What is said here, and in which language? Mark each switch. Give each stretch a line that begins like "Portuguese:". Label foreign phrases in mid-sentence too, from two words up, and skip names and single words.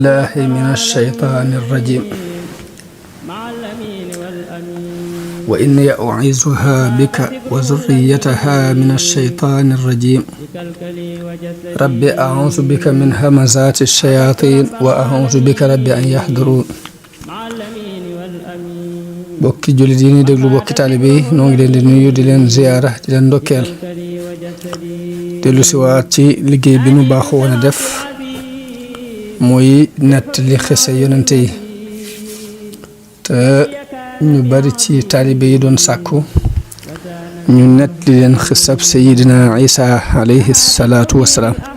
Arabic: الله من الشيطان الرجيم وإني أعيذها بك وذريتها من الشيطان الرجيم رب أعوذ بك من همزات الشياطين وأعوذ بك رب أن يحضرون
Wolof: bokki jullit yi ni déglu bokki taalibe yi noo ngi leen di nuyu di leen ziyaara di leen ndokkeel dellu si waat ci liggéey bi nu baaxoo woon a def mooy nettali xisa yonente yi te ñu bari ci taalibe yi doon sàkku ñu nettali leen xisab sayidina Isa
Arabic: عليه الصلاة والسلام